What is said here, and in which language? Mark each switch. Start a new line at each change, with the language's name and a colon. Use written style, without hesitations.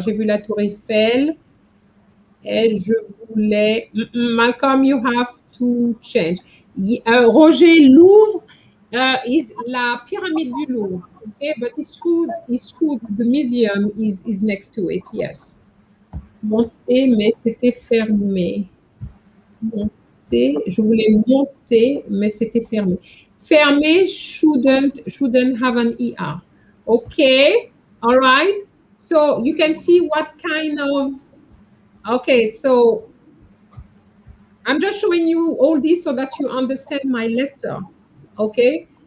French: J'ai vu la Tour Eiffel et je voulais.
English: Malcolm, you have to change. Roger, Louvre is la pyramide du Louvre. Okay, but it's true the museum is next to it, yes.
French: Monter, mais c'était fermé. Je voulais monter, mais c'était fermé.
English: Fermé shouldn't have an ER. Okay, all right. So you can see what kind of, okay, so I'm just showing you all this so that you understand my letter, okay?